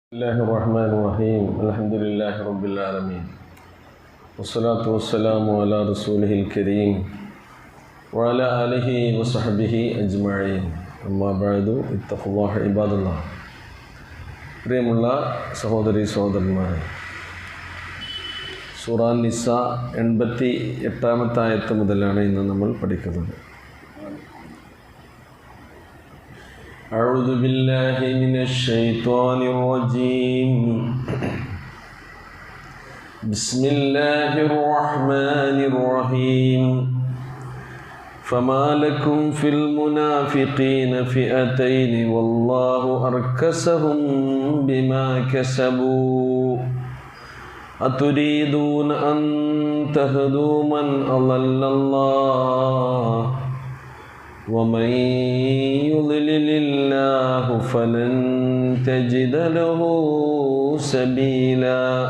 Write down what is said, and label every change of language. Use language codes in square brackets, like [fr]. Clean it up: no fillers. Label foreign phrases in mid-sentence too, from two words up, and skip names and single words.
[ar] بسم الله الرحمن الرحيم. الحمد لله رب العالمين. والصلاة والسلام على رسوله الكريم وعلى آله وصحبه أجمعين. أما بعد، اتقوا الله عباد الله. [ml] പ്രിയമുള്ള സഹോദരി സഹോദരന്മാരെ, സൂറ നിസ 88-ാമത്തെ ആയത്ത് മുതലാണ് ഇന്ന് നമ്മൾ പഠിക്കുന്നത്. [ar] أعوذ بالله من الشيطان الرجيم. بسم الله الرحمن الرحيم. فما لكم في المنافقين فئتين والله أركسهم بما كسبوا أتريدون أن تهدوا من أضل الله ومن يضلل الله فلن تجد له سبيلا